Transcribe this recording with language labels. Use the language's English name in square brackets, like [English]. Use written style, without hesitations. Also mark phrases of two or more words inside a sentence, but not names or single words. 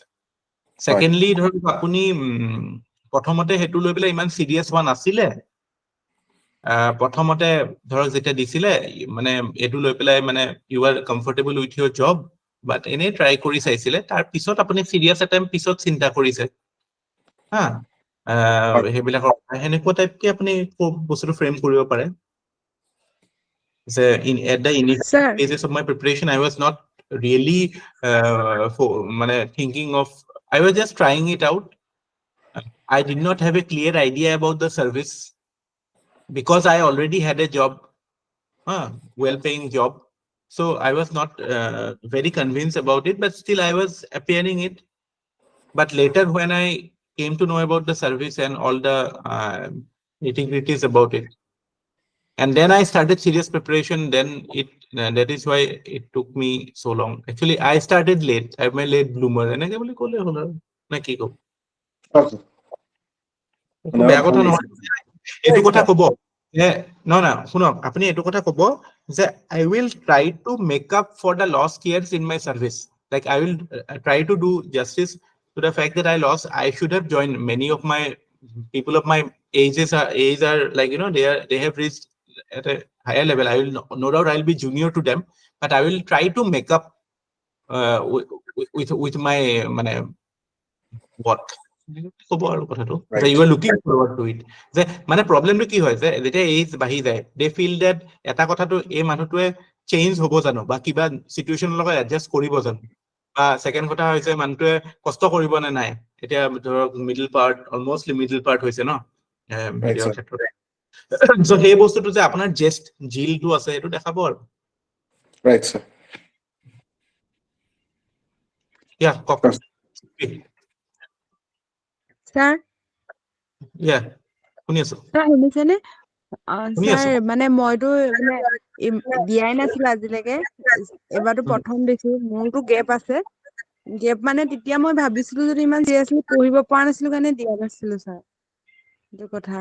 [Assamese] ছেকেণ্ডলি ধৰক আপুনি প্ৰথমতে সেইটো লৈ পেলাই ইমান চিৰিয়াছ হোৱা নাছিলে, প্ৰথমতে ধৰক যেতিয়া দিছিলে মানে এইটো লৈ পেলাই মানে [English] you are comfortable with your job, but [Assamese] এনেই ট্ৰাই কৰি চাইছিলে, তাৰ পিছত আপুনি [English] serious attempt [Assamese] পিছত চিন্তা কৰিছে, হা, সেইবিলাকৰ সেনেকুৱা টাইপকে আপুনি বস্তুটো ফ্ৰেম কৰিব পাৰে। [English] At the initial Sir. phases of my preparation, I was not really মানে thinking of, I was just trying it out. I did not have a clear idea about the service because I already had a job, well-paying job. So I was not very convinced about it, but still I was appearing it. But later when I came to know about the service and all the nitty-gritties about it, and then I started serious preparation, then that is why it took me so long. Actually, I started late. I'm a late bloomer. [Assamese] এনেকে বুলি ক'লে হ'ল আৰু না কি ক'ব? বেয়া কথা নহয়, এইটো কথা ক'ব যে না শুনক, আপুনি এইটো কথা ক'ব যে [English] I will try to make up for the lost years in my service. Like I will try to do justice to the fact that I lost. I should have joined. Many of my people of my age are like, you know, they have reached at a higher level. I will no doubt I'll be junior to them, but I will try to make up with my মানে what [Assamese] ক'ব আৰু কথাটো যে [English] you are looking forward to it, [Assamese] যে মানে প্ৰবলেমটো কি হয় যে যেতিয়া এজ বাঢ়ি যায়, [English] they feel that [Assamese] এটা কথাটো এই মানুহটোৱে চেঞ্জ হ'ব জানো বা কিবা চিটুৱেশ্যনৰ লগত এডজাষ্ট কৰিব জানো, বা ছেকেণ্ড কথা হৈছে মানুহটোৱে কষ্ট কৰিব নে নাই। এতিয়া ধৰক অলমষ্টলি মিডল পাৰ্ট হৈছে ন হেৰিয়ৰ ক্ষেত্ৰত, চ' সেই বস্তুটো যে আপোনাৰ জেষ্ট জিলটো আছে সেইটো দেখাব আৰু। [English] Right, sir. [Assamese] Yeah, কওক। [English] Sir. Yeah, [Assamese] শুনি আছো। Sir, শুনিছেনে? শুনি আছো। Sir, মানে মইতো মানে দিয়াই নাছিলো আজিলৈকে, এবাৰতো প্ৰথম দিছো, মোৰতো গেপ আছে। গেপ মানে তেতিয়া মই ভাবিছিলো যদি ইমান চিৰিয়াছলি পঢ়িব পৰা নাছিলো কাৰণে দিয়া নাছিলো ছাৰ, এইটো কথা।